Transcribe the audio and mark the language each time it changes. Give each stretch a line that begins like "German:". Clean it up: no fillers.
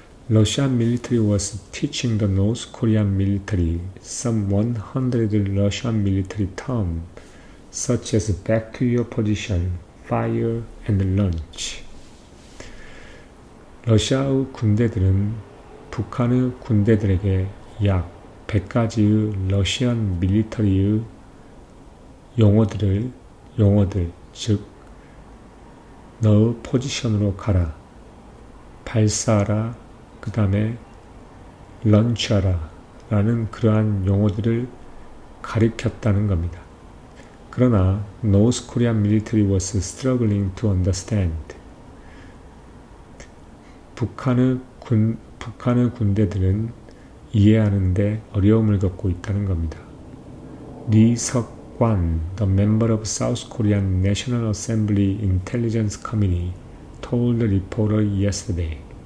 English: Russian military was teaching the North Korean military some 100 Russian military terms such as back to your position, fire, and launch.
Korean: 러시아의 군대들은 북한의 군대들에게 약 100가지의 러시안 밀리터리의 용어들, 즉 너의 포지션으로 가라, 발사하라, 그 다음에 런치하라 라는 그러한 용어들을 가리켰다는 겁니다. 그러나
English: North Korean military was struggling to understand.
Korean: 북한의 군대들은 이해하는데 어려움을 겪고 있다는 겁니다.
English: 리석관, the member of South Korean National Assembly Intelligence Committee, told the reporter yesterday.